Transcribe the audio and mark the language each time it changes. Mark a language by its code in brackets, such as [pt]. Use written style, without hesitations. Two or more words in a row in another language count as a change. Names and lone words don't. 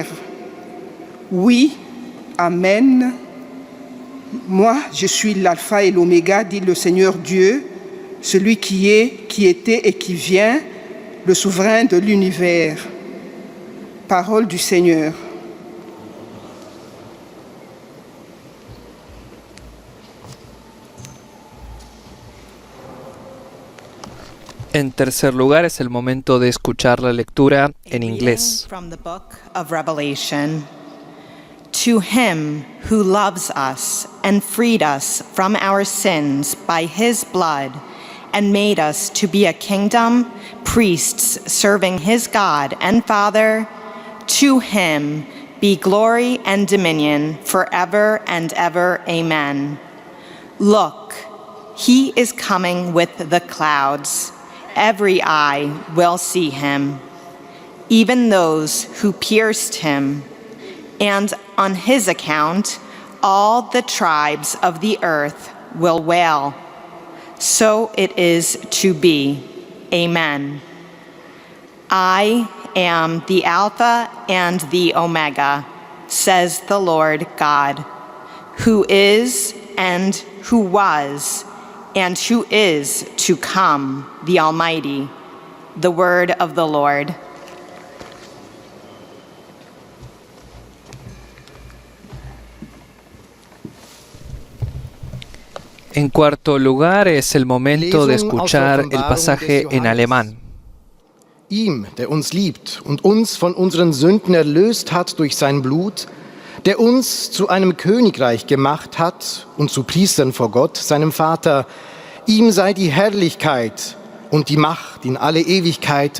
[fr] Oui, Amen. Moi, je suis l'alpha et l'oméga, dit le Seigneur Dieu, celui qui est, qui était et qui vient, le souverain de l'univers. Parole du Seigneur. [es] En tercer lugar, es el momento de escuchar la lectura en inglés. [en] From the book of Revelation. To him who loves us and freed us from our sins by his blood and made us to be a kingdom, priests serving his God and Father. To him be glory and dominion forever and ever. Amen. Look, he is coming with the clouds. Every eye will see him, even those who pierced him. And on his account, all the tribes of the earth will wail. So it is to be. Amen. I am the Alpha and the Omega, says the Lord God, who is and who was and who is to come, the Almighty. The word of the Lord. [es] En cuarto lugar, es el momento de escuchar el pasaje en alemán. [de] Ihm, der uns liebt und uns von unseren Sünden erlöst hat durch sein Blut, der uns zu einem Königreich gemacht hat und zu Priestern vor Gott, seinem Vater, ihm sei die Herrlichkeit und die Macht in alle Ewigkeit.